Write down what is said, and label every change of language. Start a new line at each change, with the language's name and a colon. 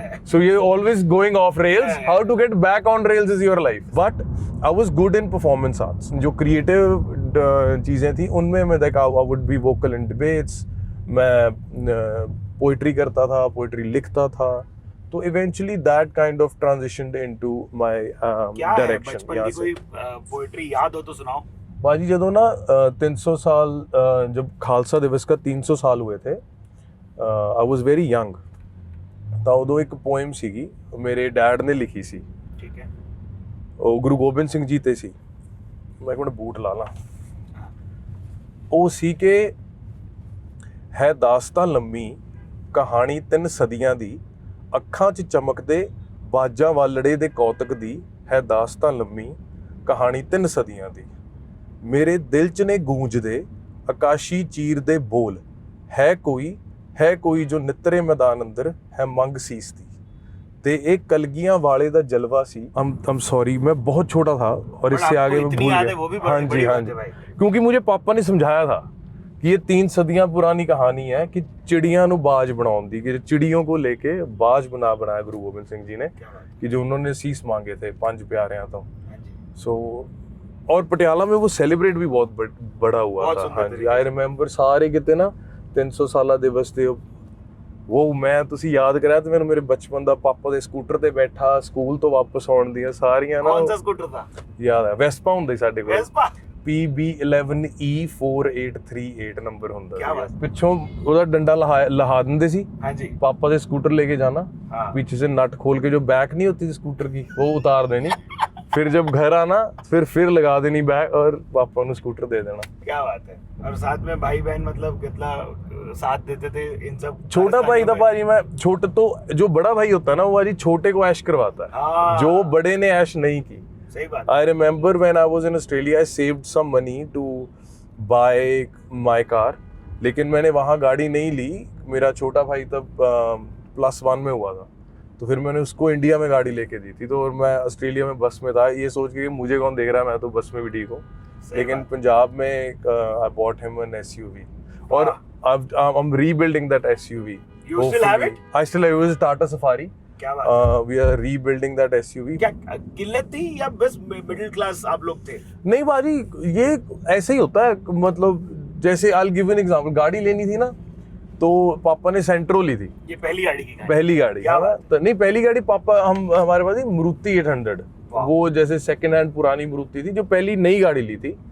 English: So you're always going off rails. How to get back on rails is your life. But I was good in performance arts.
Hindi: जो creative चीज़ें थी उनमें मैं देखा
English: I would be vocal in debates.
Hindi: मैं poetry करता था, poetry लिखता था.
English: तो eventually that kind of transitioned into my direction.
Hindi: बचपन की कोई poetry याद हो तो सुनाओ. बाजी ਜਦੋਂ ना 300 साल जब खालसा दिवस का 300 साल हुए थे,
English: I was very young.
Punjabi: ਤਾਂ ਉਦੋਂ ਇੱਕ ਪੋਇਮ ਸੀਗੀ ਮੇਰੇ ਡੈਡ ਨੇ ਲਿਖੀ ਸੀ. ਠੀਕ ਹੈ. ਉਹ ਗੁਰੂ ਗੋਬਿੰਦ ਸਿੰਘ ਜੀ ਤੇ ਸੀ. ਮੈਂ ਕੋਣ ਬੂਟ ਲਾ ਲਾਂ. ਉਹ ਸੀ ਕਿ ਹੈ ਦਾਸਤਾਂ ਲੰਮੀ ਕਹਾਣੀ 3 ਸਦੀਆਂ ਦੀ, ਅੱਖਾਂ 'ਚ ਚਮਕਦੇ ਬਾਜਾਂ ਵਾਲੜੇ ਦੇ ਕੌਤਕ ਦੀ, ਹੈ ਦਾਸਤਾਂ ਲੰਮੀ ਕਹਾਣੀ 3 ਸਦੀਆਂ ਦੀ, ਮੇਰੇ ਦਿਲ 'ਚ ਨੇ ਗੂੰਜਦੇ ਆਕਾਸ਼ੀ ਚੀਰ ਦੇ ਬੋਲ, ਹੈ ਕੋਈ ਜੋ ਨਿੱਤਰੇ ਮੈਦਾਨ ਅੰਦਰ ਹੈ ਮੰਗ ਸੀਸ ਦੀ. ਤੇ ਇਹ ਕਲਗੀਆਂ ਵਾਲੇ ਦਾ ਜਲਵਾ ਸੀ.
English: I'm sorry,
Hindi: मैं बहुत छोटा था और इससे आगे मैं भूल गया. हाँ जी, क्योंकि मुझे पापा ने समझाया था कि ये 3 सदियां पुरानी कहानी है कि चिड़िया ਨੂੰ बाज बनाने दी, कि चिड़ियों को लेके बाज बनाया गुरु गोबिंद सिंह जी ने, कि जो उन्होंने शीस मांगे थे 5 प्यारियां तो. सो और पटियाला में वो सेलिब्रेट भी बहुत बड़ा हुआ था.
Punjabi: हाँ जी,
English: I remember
Punjabi: सारे किते ना 300 ਸਾਲਾ ਦਿਵਸ ਤੇ ਉਹ ਮੈਂ ਤੁਸੀਂ ਯਾਦ ਕਰਿਆ ਤੇ ਮੈਨੂੰ ਮੇਰੇ ਬਚਪਨ ਦਾ ਪਾਪਾ ਦੇ ਸਕੂਟਰ ਤੇ ਬੈਠਾ ਸਕੂਲ ਤੋਂ ਵਾਪਸ ਆਉਣ ਦੀਆਂ ਸਾਰੀਆਂ ਨਾ.
Hindi: ਕੌਣ ਸਾ ਸਕੂਟਰ ਥਾ?
Punjabi: ਯਾਦ ਹੈ, ਵੈਸਪਾ ਹੁੰਦੀ ਸਾਡੇ ਕੋਲ. ਵੈਸਪਾ PB11E483 ਨੰਬਰ ਹੁੰਦਾ ਸੀ. ਪਿੱਛੋਂ ਉਹਦਾ ਡੰਡਾ ਲਹਾ ਦਿੰਦੇ ਸੀ. ਹਾਂਜੀ. ਪਾਪਾ ਦੇ
Hindi: ਸਕੂटर लेके जाना, पीछे से नट खोल के जो बैक नहीं होती थी स्कूटर की वो उतार देनी, फिर जब घर आना फिर लगा देनी बैक और पापा ने स्कूटर दे देना. क्या बात है. और साथ में भाई बहन मतलब कितना साथ देते थे इन सब. छोटा भाई था भाजी, मैं छोटे तो जो बड़ा भाई होता है ना वो भाजी छोटे को ऐश करवाता है, जो बड़े ने ऐश नहीं की. सही बात.
English: I remember when I was in Australia, I saved some money to buy my car,
Hindi: लेकिन मैंने वहाँ गाड़ी नहीं ली। मेरा छोटा भाई तब +1 में हुआ था, तो फिर मैंने उसको इंडिया में गाड़ी लेके दी थी। तो और मैं ऑस्ट्रेलिया में बस में था, ये सोच के कि मुझे कौन देख रहा है, मैं तो बस में भी ठीक हूँ। लेकिन पंजाब में
English: I bought him an SUV, और I'm rebuilding that SUV. You still have it? I still have it. It was a Tata Safari.
Hindi: क्या बात है?
English: We are rebuilding that SUV.
Hindi: क्या किल्लत थी या बस मिडिल क्लास आप लोग थे? नहीं बाजी, ये ऐसे ही होता है। मतलब जैसे
English: I'll give you an example,
Hindi: गाड़ी लेनी थी ना, तो पापा ने सेंट्रो ली थी। ये पहली गाड़ी की पहली गाड़ी क्या है ना? बात? तो नहीं, पहली गाड़ी पापा हमारे पास थी मारुति 800। वो जैसे सेकंड हैंड पुरानी मारुति थी, जो पहली नई गाड़ी ली थी।